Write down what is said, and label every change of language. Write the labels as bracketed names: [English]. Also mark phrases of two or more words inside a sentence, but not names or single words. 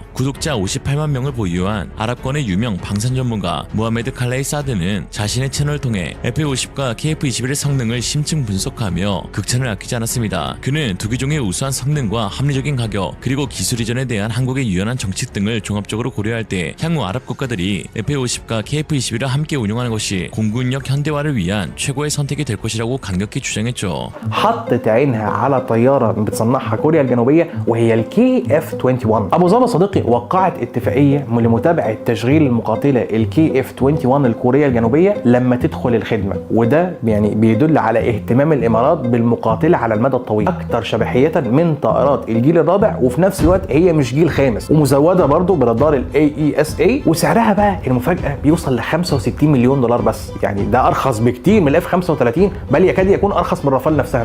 [Korean] 구독자 58만 명을 보유한 아랍권의 유명 방산 전문가 무하메드 칼레이 사드는 자신의 채널을 통해 F-50과 KF-21의 성능을 심층 분석하며 극찬을 아끼지 않았습니다. 그는 두 기종의 우수한 성능과 합리적인 가격, 그리고 기술 이전에 대한 한국의 유연한 정책 등을 종합적으로 고려할 때 향후 아랍 국가들이 F-50과 KF-21을 함께 운용하는 것이 공군력 현대화를 위한 최고의 선택이 될 것이라고 강력히 주장했죠. [Arabic] حطت عينها على طياره بتصنعها كوريا الجنوبيه وهي الكي اف 21. ابو ظبي صديقي وقعت اتفاقيه لمتابعه تشغيل المقاتله الكي اف 21 الكوريه الجنوبيه لما تدخل الخدمه، وده يعني بيدل على اهتمام الامارات بالمقاتله على المدى الطويل، اكثر شبحيه من طائرات الجيل الرابع، وفي نفس الوقت هي مش جيل خامس، ومزوده برضه برادار الاي اي اس اي، وسعرها بقى المفاجاه بيوصل ل 65 مليون دولار بس، يعني ده ارخص بكتير من الاف 35 بل يكاد يكون ارخص من الرافال نفسها.